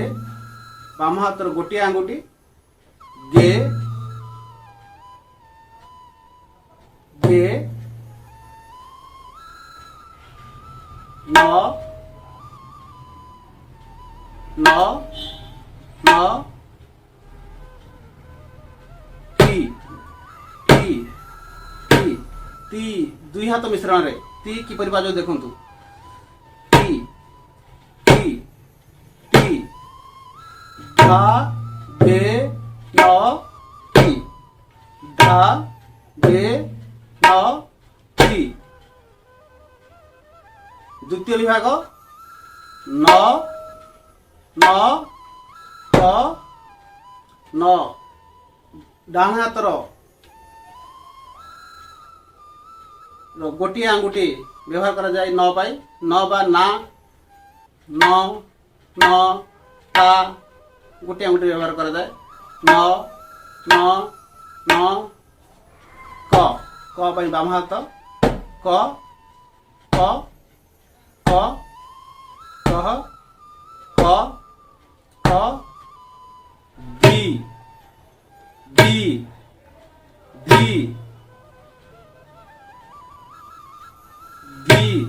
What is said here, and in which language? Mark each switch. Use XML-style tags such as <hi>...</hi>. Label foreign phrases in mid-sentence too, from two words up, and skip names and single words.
<or>ବାମ ହାତର ଗୋଟେ ଆଙ୍ଗୁଠି गे गे न न न ती ती ती ती। ଦୁଇ ହାତ ମିଶ୍ରଣ ରେ ତି କିପରି ବାଜେ ଦେଖନ୍ତୁ। ती ती ती धा गे न ती धा गे न ती। ଦ୍ୱିତୀୟ ବିଭାଗ ନ ନ କ 9 ଡାହାଣ ହାତର ଗୋଟିଏ ଆଙ୍ଗୁଠି ବ୍ୟବହାର କରାଯାଏ 9 ପାଇଁ। 9 ବା ନା 9 9 ତା ଗୋଟିଏ ଆଙ୍ଗୁଠି ବ୍ୟବହାର କରାଯାଏ। 9 9 9 କ କ ପାଇଁ ବାମ ହାତ କ କ କ କହ କ କ ଦି ଦି ଦି ଦି</or>